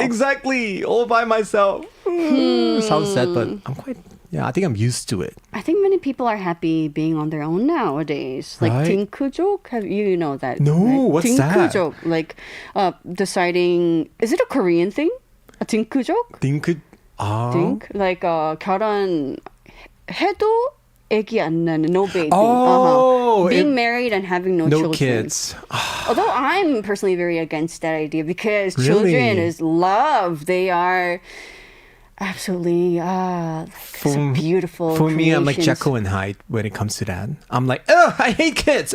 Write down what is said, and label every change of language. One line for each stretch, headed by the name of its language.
English: Exactly. All by myself. Sounds sad, but I'm quite... Yeah, I think I'm used to it. I think many people are happy being on their own nowadays. Like Right. 딩크족, have you know that? No, right? what's that? 딩크족, like deciding. Is it a Korean thing? A 딩크족?
Korean: 딩크... 아...
English: Dink? Like
Korean: 결혼 해도 애기 안 나는,
English: no baby. Oh, Being married and having no children. kids. Although I'm personally very against that idea because Really? children is love. They are absolutely so beautiful. For me, I'm like creations. Jekyll and Hyde when it comes to that. I'm like, oh, I hate kids.